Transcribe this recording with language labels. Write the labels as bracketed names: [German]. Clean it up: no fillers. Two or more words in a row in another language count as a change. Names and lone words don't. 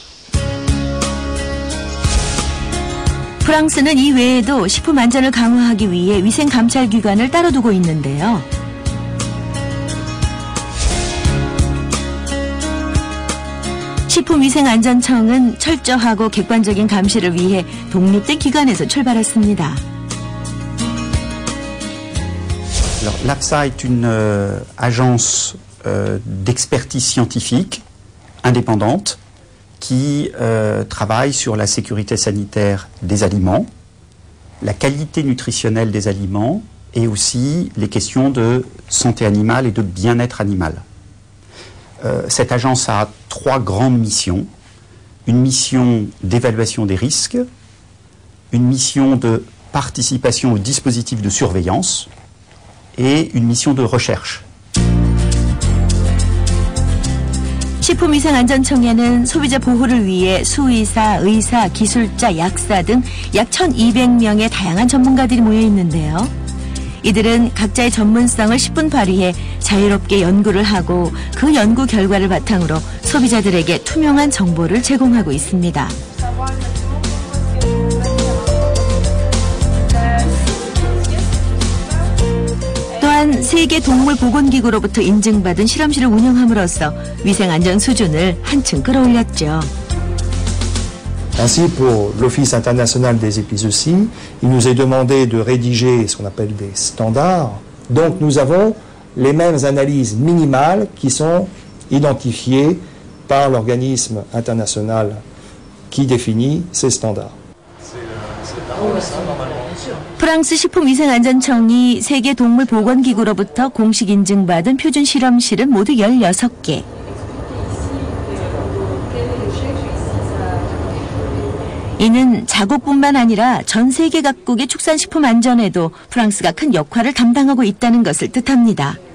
[Korean] 프랑스는 이 외에도 식품 안전을 강화하기 위해 위생 감찰 기관을 따로 두고 있는데요. 식품위생안전청은 철저하고 객관적인 감시를 위해 독립된 기관에서 출발했습니다. [French] Alors, l'AFSA est une agence d'expertise scientifique indépendante qui travaille sur la sécurité sanitaire des aliments, la qualité nutritionnelle des aliments et aussi les questions de santé animale et de bien-être animal. Cette agence a 3 grandes missions. Une mission d'évaluation des risques, une mission de participation au dispositif de surveillance et une mission de recherche. [Korean] 식품위생안전청에는 소비자 보호를 위해 수의사, 의사, 기술자, 약사 등 약 1,200명의 다양한 전문가들이 모여 있는데요. 이들은 각자의 전문성을 10분 발휘해 자유롭게 연구를 하고 그 연구 결과를 바탕으로 소비자들에게 투명한 정보를 제공하고 있습니다. 또한 세계동물보건기구로부터 인증받은 실험실을 운영함으로써 위생안전 수준을 한층 끌어올렸죠. [French] Ainsi, pour l'Office international des épices aussi, il nous est demandé de rédiger ce qu'on appelle des standards. Donc nous avons les mêmes analyses minimales qui sont identifiées par l'organisme international qui définit ces standards. [Korean] 프랑스 식품위생안전청이 세계동물보건기구로부터 공식 인증받은 표준 실험실은 모두 16개. 이는 자국뿐만 아니라 전 세계 각국의 축산식품 안전에도 프랑스가 큰 역할을 담당하고 있다는 것을 뜻합니다.